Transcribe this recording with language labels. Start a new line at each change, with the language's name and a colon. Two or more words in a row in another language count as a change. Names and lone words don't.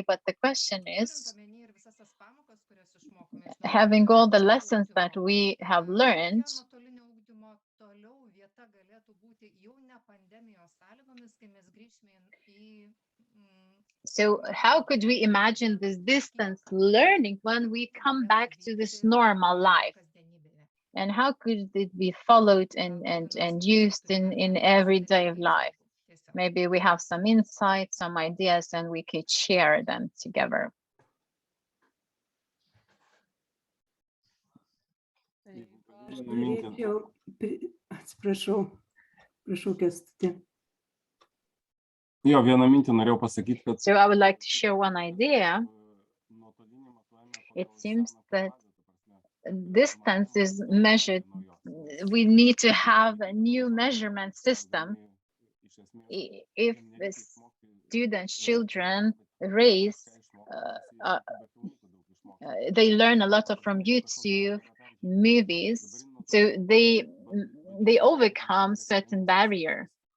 English: But the question is, having all the lessons that we have learned, so how could we imagine this distance learning when we come back to this normal life? And how could it be followed and used in everyday life? Maybe we have some insights, some ideas, and we could share them together.
Lithuanian: Atsiprašau, Kęstuti. Jo, vieną mintį norėjau pasakyti, kad...
English: So I would like to share one idea. It seems that distance is measured. We need to have a new measurement system. If students, children raise, they learn a lot from YouTube, movies, so they overcome certain barrier.